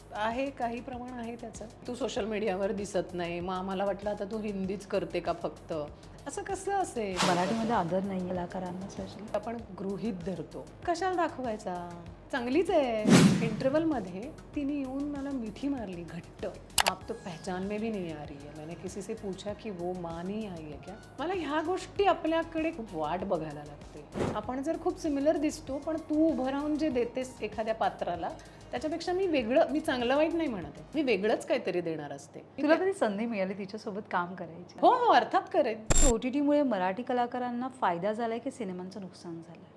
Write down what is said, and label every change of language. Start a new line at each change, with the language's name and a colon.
Marathi: आहे काही प्रमाण आहे त्याचं. तू सोशल मीडियावर दिसत नाही, मग आम्हाला वाटलं आता तू हिंदीच करते का फक्त, असं कसं असेल. मराठीमध्ये आदर नाही कलाकारांना स्पेशली. आपण गृहीत धरतो, कशाला दाखवायचा. चांगलीच आहे. इंटरवलमध्ये तिने येऊन मला मिठी मारली घट्ट.
Hindi: आप तो पहचान में भी नहीं आ रही है, मैंने किसी से पूछा कि वो माँ नहीं आई है क्या.
Marathi: मला ह्या गोष्टी आपल्याकडे खूप वाट बघायला लागते. आपण जर खूप सिमिलर दिसतो पण तू उभं राहून जे देतेस एखाद्या पात्राला, त्याच्यापेक्षा मी वेगळं, मी चांगलं वाईट नाही म्हणत आहे, मी वेगळंच काहीतरी देणार असते. तुला कधी संधी मिळाली तिच्यासोबत काम करायची? हो हो, अर्थात करेन. OTTमुळे मराठी कलाकारांना फायदा झालाय की सिनेमांचं नुकसान झालंय?